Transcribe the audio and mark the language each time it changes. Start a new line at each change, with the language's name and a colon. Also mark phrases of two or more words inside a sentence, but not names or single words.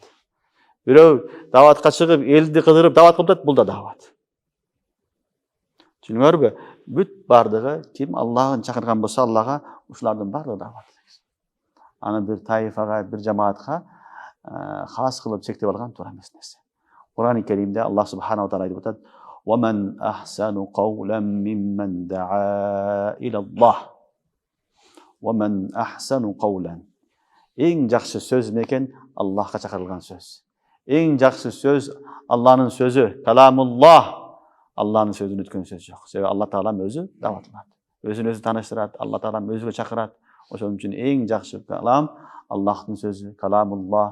Kyrgyz: Бирөө даватка чыгып, элди кыдырып дават кылып атат, бул да дават. Түшүнүңөрбү? Бүт бардыгы ким Аллахын чакырган болсо, Аллага ушулардын бардыгы дават. Аны бир таифага, бир жамаатка хас кылып чектеп алган туура эмес нерсе. Кур'ан-ы Керимде Аллах
Arabic: سبحانه وتعالى
Kyrgyz: айтып атат:
Arabic: "ومن أحسن قولا ممن دعا إلى الله." ومن أحسن قولا.
Kyrgyz: Эң жакшы сөз мекен Аллахка чакырылган сөз. Эң жакшы сөз Алланын сөзү, каламуллах. Алланын сөзүн өткөн сөз жок. Себеби Алла таалам өзү даватланат. Өзүн өзү тааныштырат, Алла таалам өзүгө чакырат. Ошон үчүн эң жакшы калам Аллахтын сөзү, каламуллах.